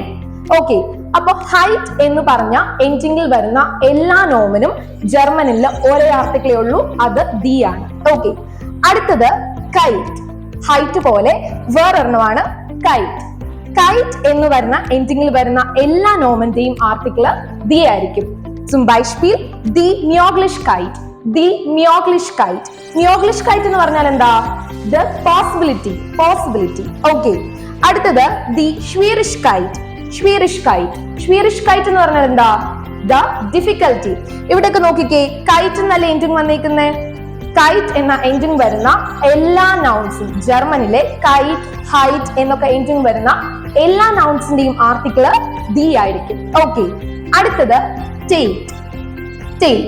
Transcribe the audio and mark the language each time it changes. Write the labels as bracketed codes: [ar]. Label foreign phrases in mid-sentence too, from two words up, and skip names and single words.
[ml] ഓക്കെ, അപ്പൊ ഹൈറ്റ് എന്ന് പറഞ്ഞ എൻഡിങ്ങിൽ വരുന്ന എല്ലാ നോമിനും ജർമ്മനിൽ ഒരേ ആർട്ടിക്കിളേ ഉള്ളൂ, അത് ദി ആണ്. ഓക്കെ, അടുത്തത് കൈറ്റ്. ഹൈറ്റ് പോലെ വേറൊരെണ്ണമാണ് കൈറ്റ്. കൈറ്റ് എന്ന് വരുന്ന എൻഡിങ്ങിൽ വരുന്ന എല്ലാ നോമിന്റെയും ആർട്ടിക്കിൾ ദി ആയിരിക്കും. [de] Zum Beispiel die Möglichkeit, die Möglichkeit. [ml] Möglichkeit എന്ന് പറഞ്ഞാൽ എന്താ? [en] The possibility, possibility. [de] Okay, അടുത്തത് the Schwierigkeit, Schwierigkeit. [ml] Schwierigkeit എന്ന് പറഞ്ഞാൽ എന്താ? [en] The difficulty. [ml] ഇവിടെയൊക്കെ നോക്കിക്കേ, കൈറ്റ് എന്നല്ല എൻഡിങ് വന്നേക്കുന്നേ. കൈറ്റ് എന്ന എൻഡിങ് വരുന്ന എല്ലാ നൗൺസും ജർമ്മനിലെ കൈറ്റ്, ഹൈറ്റ് എന്നൊക്കെ എൻഡിങ് വരുന്ന എല്ലാ നൗൺസിന്റെയും ആർട്ടിക്കിൾ ദി ആയിരിക്കും. ഓക്കെ, അടുത്തത് സ്റ്റേറ്റ്, സ്റ്റേറ്റ്.